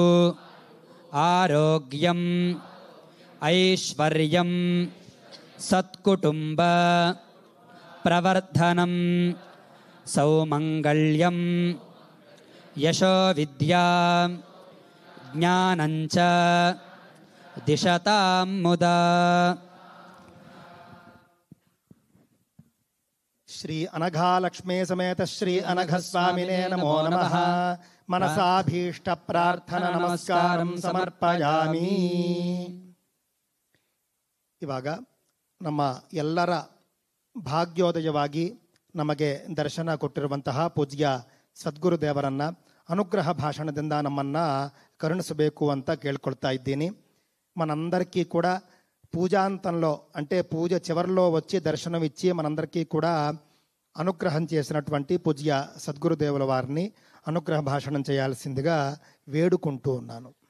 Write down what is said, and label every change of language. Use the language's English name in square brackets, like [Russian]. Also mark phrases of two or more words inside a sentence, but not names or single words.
[Sanskrit] ఆరోగ్యం ఐశ్వర్యం సత్కుటుంబ ప్రవర్ధనం సౌమంగళ్యం యశో విద్యా జ్ఞానంచ దిశతాం ముదా. శ్రీ అనఘాలక్ష్మీ సమేత శ్రీ అనఘస్వామినే నమో నమః. మనసాభీష్ట ಪ್ರಾರ್ಥನ ನಮಸ್ಕಾರಂ ಸಮರ್ಪಯಾಮಿ. [Kannada] ಇವಾಗ ನಮ್ಮ ಎಲ್ಲರ ಭಾಗ್ಯೋದಯವಾಗಿ ನಮಗೆ ದರ್ಶನ ಕೊಟ್ಟಿರುವಂತಹ ಪೂಜ್ಯ ಸದ್ಗುರುದೇವರನ್ನ అనుగ్రహ భాషణದಿಂದ నమ్మನ್ನ కరుణిಸಬೇಕು ಅಂತ ಕೇಳ್ಕೊಳ್ತಾ ఇದ್ದೀನಿ. [Telugu] మనందరికీ కూడా పూజాంతంలో అంటే పూజ చివరిలో వచ్చి దర్శనం ఇచ్చి మనందరికీ కూడా అనుగ్రహం చేసినటువంటి పూజ్య సద్గురుదేవుల వారిని అనుగ్రహ భాషణం చేయాల్సిందిగా వేడుకుంటూ ఉన్నాను.